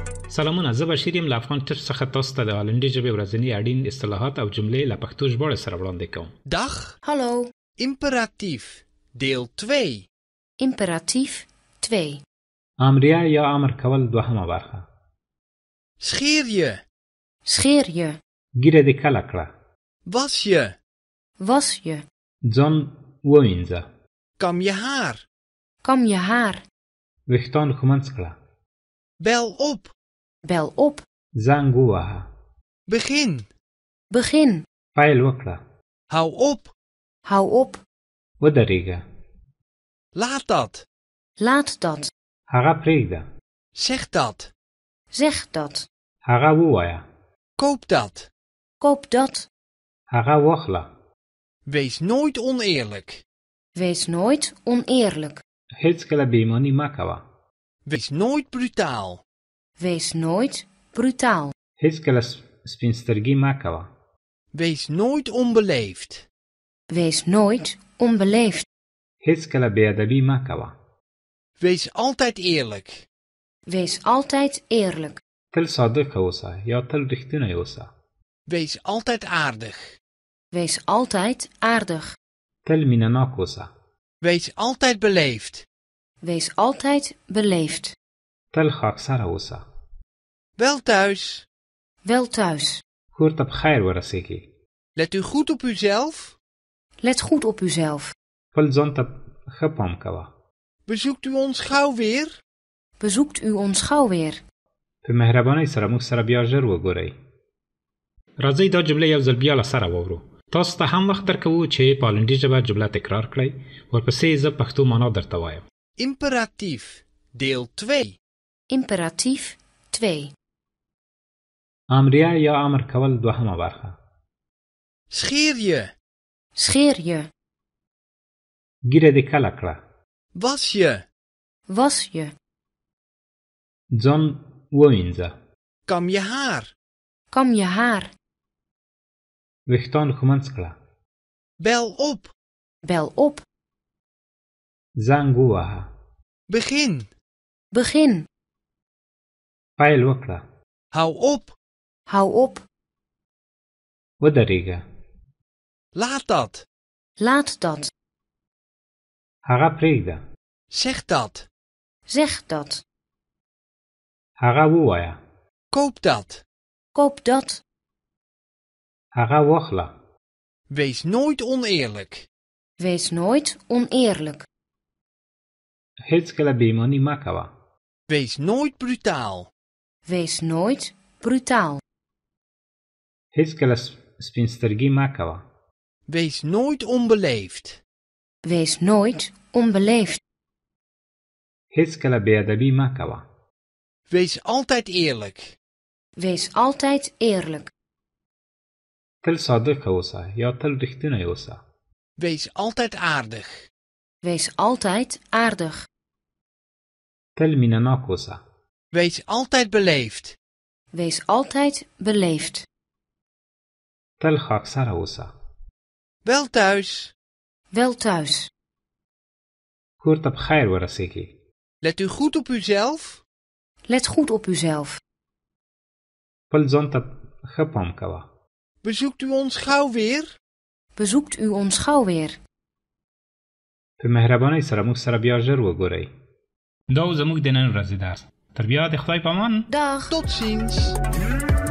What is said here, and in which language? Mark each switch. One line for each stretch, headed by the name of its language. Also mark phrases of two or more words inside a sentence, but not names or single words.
Pashto: سلامونه، زه بشیر یم له افغان ټچ څخه تاسو ته د هالندي ژبې ورځني اړین اصطلاحات او جملې له پښتو ژباړې سره وړاندې کوم.
Dutch: Dag. Hallo. Imperatief. Deel 2. Imperatief 2.
Pashto: امریه یا امر کول دوهمه برخه.
Dutch: Scheer je. Scheer je.
Pashto: ګیره دې کله کړه.
Dutch: Was je. Was je.
Pashto: ځان ووینځه.
Dutch: Kam je haar. Kam je haar.
Pashto: ویښتان ږمنځ کړه.
Dutch: Bel op. Bel op.
Pashto: زنګ ووهه.
Dutch: Begin. Begin.
Pashto: پیل وکړه.
Dutch: Hou op. Hou op.
Pashto: ودرېږه.
Dutch: Laat dat. Laat dat.
Pashto: هغه پرېږده.
Dutch: Zeg dat. Zeg dat.
Pashto: هغه ووایه.
Dutch: Koop dat. Koop dat.
Pashto: هغه واخله.
Dutch: Wees nooit oneerlijk. Wees nooit oneerlijk.
Pashto: هیڅکله بېایماني مه کوه.
Dutch: Wees nooit brutaal. Wees nooit brutaal.
Pashto: هیڅکله سپین سترګي مه کوه.
Dutch: Wees nooit onbeleefd. Wees nooit onbeleefd.
Pashto: هیڅکله بېادبي مه کوه.
Dutch: Wees altijd eerlijk. Wees altijd eerlijk.
Pashto: تل صادق اوسه یا تل رښتینی اوسه.
Dutch: Wees altijd aardig. Wees altijd aardig.
Pashto: تل مینه‌ناک اوسه.
Dutch: Wees altijd beleefd. Wees altijd beleefd.
Pashto: تل خاکساره اوسه.
Dutch: Wel thuis. Wel thuis.
Pashto: کور ته په خیر ورسېږي.
Dutch: Let u goed op uzelf. Let goed op uzelf.
Pashto: خپل ځان ته ښه پام کوه.
Dutch: Bezoekt u ons gauw weer? Bezoekt u ons gauw weer.
Pashto: په مهربانۍ سره موږ سره بیا ژر وګورئ. راځئ دا جمله یو ځل بیا له سره واورو. تاسو ته هم وخت درکوو چې په هالندي ژبه جمله تکرار کړئ. ورپسې زه پښتو معنا درته وایم.
Dutch: Imperatief. Deel 2. Imperatief 2.
Pashto: امریه یا امر کول دوهمه برخه.
Dutch: Scheer je. Scheer je.
Pashto: ګیره دې کله کړه.
Dutch: Was je. Was je.
Pashto: ځان ووینځه.
Dutch: Kam je haar. Kam je haar.
Pashto: ویښتان ږمنځ کړه.
Dutch: Bel op. Bel op.
Pashto: زنګ ووهه.
Dutch: Begin. Begin.
Pashto: پیل وکړه.
Dutch: Hou op. Hou op.
Pashto: ودرېږه.
Dutch: Laat dat. Laat dat.
Pashto: هغه پرېږده.
Dutch: Zeg dat. Zeg dat.
Pashto: هغه ووایه.
Dutch: Koop dat. Koop dat.
Pashto: هغه واخله.
Dutch: Wees nooit oneerlijk. Wees nooit oneerlijk.
Pashto: هیڅکله بېایماني مه کوه.
Dutch: Wees nooit brutaal. Wees nooit brutaal.
Pashto: هیڅکله سپین سترګي مه کوه.
Dutch: Wees nooit onbeleefd. Wees nooit onbeleefd.
Pashto: هیڅکله بېادبي مه کوه.
Dutch: Wees altijd eerlijk. Wees altijd eerlijk.
Pashto: تل صادق اوسه یا تل رښتینی اوسه.
Dutch: Wees altijd aardig. Wees altijd aardig.
Pashto: تل مینه‌ناک اوسه.
Dutch: Wees altijd beleefd. Wees altijd beleefd.
Pashto: تل خاکساره اوسه.
Dutch: Wel thuis. Wel thuis.
Pashto: کور ته په خیر ورسېږي.
Dutch: Let u goed op uzelf. Let goed op uzelf.
Pashto: خپل ځان ته ښه پام کوه.
Dutch: Bezoekt u ons gauw weer? Bezoekt u ons gauw weer.
Pashto: په مهربانۍ سره موږ سره بیا ژر وګورئ. دا و زموږ د نن ورځې درس. تر بیا د خدای په امان.
Dutch: Dag. Tot ziens.